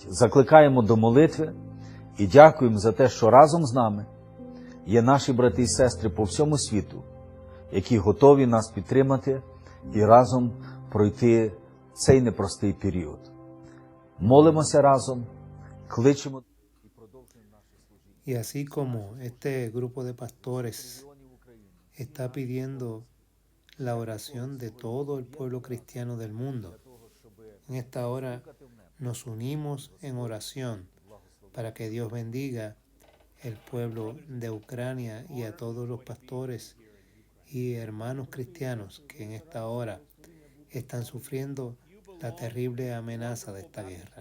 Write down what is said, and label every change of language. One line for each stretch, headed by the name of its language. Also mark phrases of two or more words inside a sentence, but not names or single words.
Ukrainian: Закликаємо до молитви і дякуємо за те, що разом з нами є наші брати і сестри по всьому світу, які готові нас підтримати і разом пройти цей непростий період. Молимося разом, кличемо і продовжуємо наше служіння.
Spanish: Y así como este grupo de pastores está pidiendo la oración de todo el pueblo cristiano del mundo, en esta hora nos unimos en oración para que Dios bendiga el pueblo de Ucrania y a todos los pastores y hermanos cristianos que en esta hora están sufriendo la terrible amenaza de esta guerra.